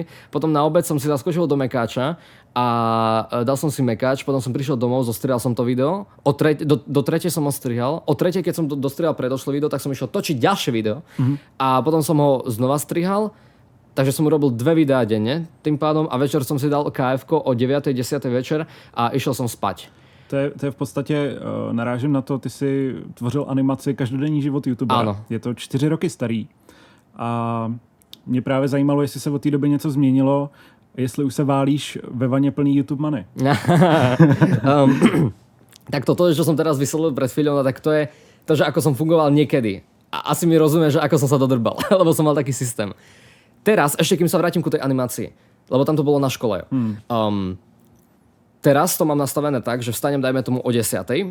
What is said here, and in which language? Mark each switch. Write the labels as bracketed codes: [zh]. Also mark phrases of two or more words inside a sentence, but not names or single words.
[sk] Potom na obed som si zaskočil do Mekáča a dal som si Mekáč, potom som prišiel domov, zostrihal som to video, do 3. som ho strihal, o 3. keď som dostrihal predošlé video, tak som išiel točiť ďalšie video a potom som ho znova strihal, takže som urobil 2 videá denne tým pádom a večer som si dal KF-ko o 9. 10. večer a išiel som spať. [cs] To je v podstatě, narážím na to, ty si tvořil animaci Každodenní život youtubera. Ano. Je to 4 roky starý a mě právě zajímalo, jestli se od té doby něco změnilo, jestli už se válíš ve vaně plný YouTube money. [sk] Tak toto, čo som teraz vyslovil pred chvíľou, tak to je to, že ako som fungoval niekedy. A asi mi rozumie, že ako som sa dodrbal, lebo som mal taký systém. Teraz, ešte kým sa vrátim ku tej animácii, lebo tam to bolo na škole. Teraz to mám nastavené tak, že vstanem, dajme tomu o 10.